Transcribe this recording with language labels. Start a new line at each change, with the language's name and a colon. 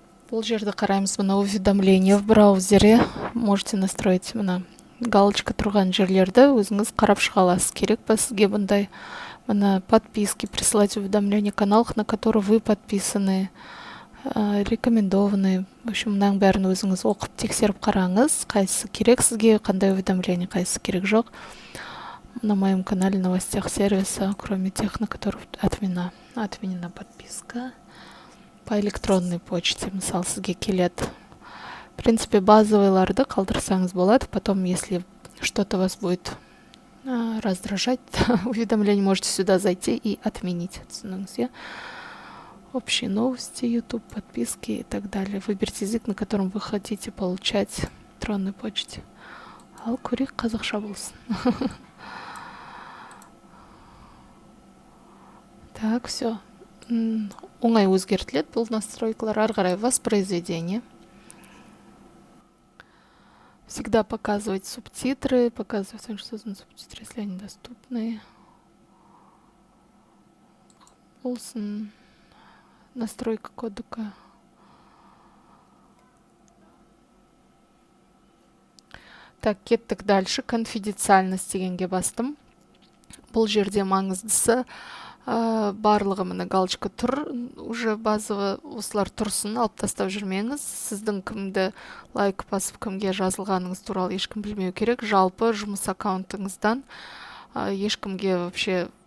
Kazakh: Бұл жерді қараймыз, мына
Russian: уведомление в браузере. Можете настроить
Kazakh: мына галочка тұрған жерлерді өзіңіз қарап шыға аласыз. Керек па сізге бұндай мына
Russian: подписки присылать уведомления каналах, на которые вы подписаны, рекомендованы. В общем,
Kazakh: мынаның бәрін өзіңіз оқып тексеріп қараңыз, қайсысы керек сізге, қандай уведомление, қайсысы керек жоқ.
Russian: На моем канале новостях сервиса, кроме тех, на которых отменена подписка. По электронной почте,
Kazakh: мысалы, сізге келеді.
Russian: В принципе,
Kazakh: базовыйларды қалдырсаңыз болады.
Russian: Потом, если что-то вас будет раздражать, уведомление, можете сюда зайти и отменить. Общие новости, YouTube, подписки и так далее. Выберите язык, на котором вы хотите получать в электронной почте.
Kazakh: Ал көрейік, қазақша болсын.
Russian: Так, все.
Kazakh: Оңай өзгертіледі бұл настройкалар. Ары қарай воспроизведение.
Russian: Всегда показывать субтитры, показывать, что созданы субтитры, если они доступны.
Kazakh: Болсын.
Russian: Настройка кодека.
Kazakh: Так, кеттік
Russian: дальше.
Kazakh: Конфиденциальность дегенге бастым. Бұл жерде маңыздысы барлығы мына галочка тұр. Уже базовый осылар тұрсын, алып тастап жүрмеңіз. Сіздің кімді лайк басып кімге жазылғаныңыз туралы ешкім білмеу керек. Жалпы жұмыс аккаунтыңыздан ешкімге
Russian: вообще